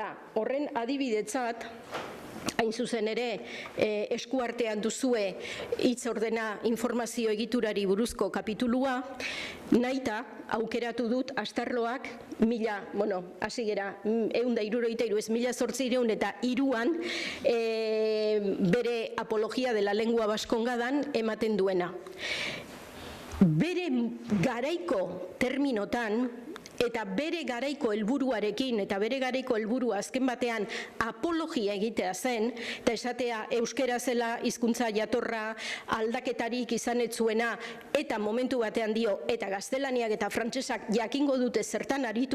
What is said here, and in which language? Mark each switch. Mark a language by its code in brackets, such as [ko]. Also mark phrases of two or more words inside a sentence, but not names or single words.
[eu] Eta horren adibidetzat, hain zuzen ere, eskuartean duzue hitz ordena informazio egiturari buruzko kapitulua, nahita aukeratu dut astarloak hasi gera, 163 ez 1803an bere apologia de la lengua vaskongadan ematen duena. Bere garaiko terminotan, eta bere garaiko helburuarekin, eta bere garaiko helburua azken batean apologia egitea zen, eta esatea euskera zela hizkuntza jatorra aldaketarik izan ez zuena, eta momentu batean dio, eta gaztelaniak eta frantsesak jakingo dute zertan aritu